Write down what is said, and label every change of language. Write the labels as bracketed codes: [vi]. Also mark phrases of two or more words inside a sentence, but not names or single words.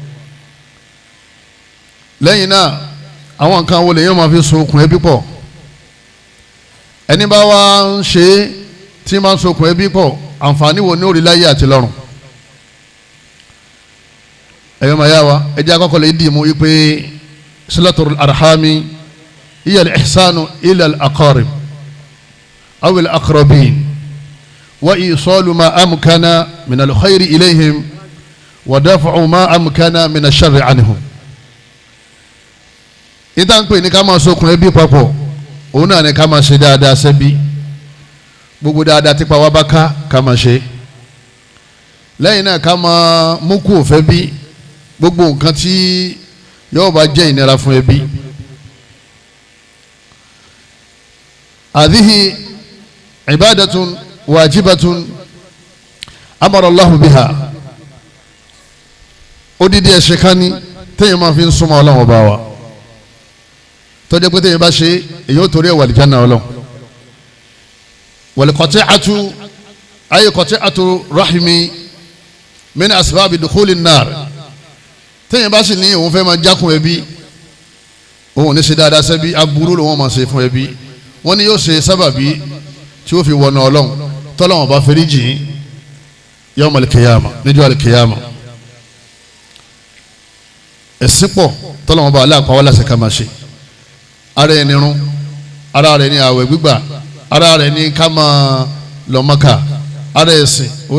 [yo] lẹ́yìn náà àwọn nǹkan wo lèyàn máa fi so okùn ẹbí pọ̀. ẹni bá wá ń ṣe tí máa ń so okùn ẹbí pọ̀, àǹfààní wo ní orí láyé àti lọ́run. [ar] ẹ̀yọ́ máa yá wa ẹjẹ́ akọ́kọ́ lè dì mú wípé صلة الأرحام هي الإحسان إلى الأقارب أو الأقربين وإيصال ما أمكن من الخير إليهم ودفع ما أمكن من الشر عنهم. [yo] ìtàn pé ní ká máa sokùn ẹbí papọ̀ òun náà ni ká máa ṣe dáadáa sẹ́bí, gbogbo dáadáa tipa wá bá ká máa ṣe. lẹ́yìn náà ká máa mú kú òfẹ́ bí gbogbo nǹkan tí yóò bá jẹ́ ìnira fún ẹbí. [ar] هذه عبادة واجبة أمر الله بها [yo] odidi ẹ̀ṣẹ̀ kan ni téèyàn máa fi ń súnmọ́ Ọlọ́run ọba wa tó jẹ́ pé téèyàn bá ṣe èyí ó torí ẹ̀ wà àlìjánnà Ọlọ́run [ar] والقطيعة أي قطيعة الرحم من أسباب دخول النار [yo] téèyàn bá sì ní òun fẹ́ máa jákun ẹbí òun ní ṣe dáadáa sẹ́bí aburú lòun máa ṣe fún ẹbí wọ́n ní yóò ṣe sábàbí tí ó fi wọnà Ọlọ́run tọ́lọ́wọ́n bá fẹ́rí jìn [ar] يوم القيامة [yo] níjọ́ al-qiyamah ẹ̀sìn pọ̀ tọ́lọ́wọ́n bá aláàpá wá láṣẹ ká máa ṣe ara ẹni rún ara rẹ̀ ní àwẹ̀ gbígbà ara rẹ̀ ní ká máa lọ Mákà ara ẹ̀sìn òun